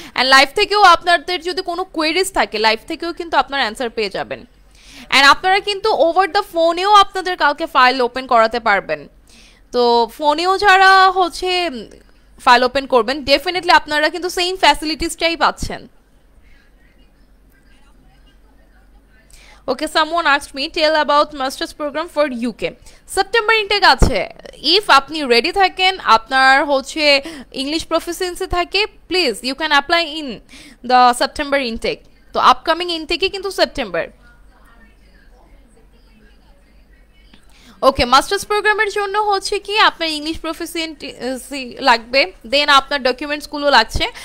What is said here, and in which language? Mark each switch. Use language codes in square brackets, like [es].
[bn] And live থেকেও আপনাদের যদি কোনো কোয়েরিজ থাকে, লাইভ থেকেও কিন্তু আপনার অ্যান্সার পেয়ে যাবেন। অ্যান্ড আপনারা কিন্তু ওভার দ্য ফোনেও আপনাদের কালকে ফাইল ওপেন করাতে পারবেন। তো ফোনেও যারা হচ্ছে ফাইল ওপেন করবেন ডেফিনেটলি আপনারা কিন্তু সেম ফ্যাসিলিটিসটাই পাচ্ছেন। [en] Okay, someone asked me, tell about master's program for UK. [bn] September intake আছে, if আপনি রেডি থাকেন, আপনার হচ্ছে ইংলিশ প্রফিসিয়েন্সি থাকে, [en] Please you can apply in the September intake. [bn] তো আপকামিং ইনটেকে কিন্তু সেপ্টেম্বর। ওকে, মাস্টার্স প্রোগ্রামের জন্য হচ্ছে কি আপনার ইংলিশ প্রফিসিয়েন্সি লাগবে, দেন আপনার ডকুমেন্টসগুলো লাগছে।